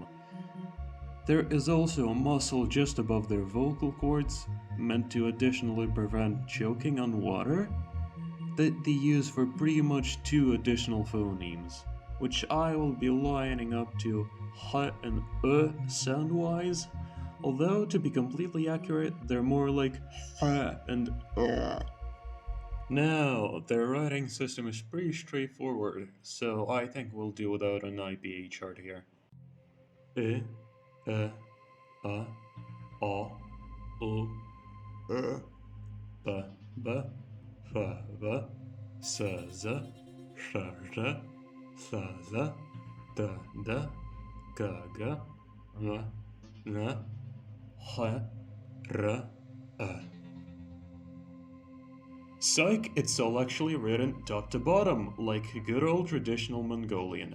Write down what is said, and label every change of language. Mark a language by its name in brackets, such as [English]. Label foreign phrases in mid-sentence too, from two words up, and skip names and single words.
[English] There is also a muscle just above their vocal cords, meant to additionally prevent choking on water, that they use for pretty much 2 additional phonemes, which I will be lining up to h and sound-wise, although to be completely accurate, they're more like h and Now, their writing system is pretty straightforward, so I think we'll do without an IPA chart here. E, a, u, b, f, s, z, sh, th, d, g, m, n, h, r, Psych, it's all actually written top to bottom, like good old traditional Mongolian.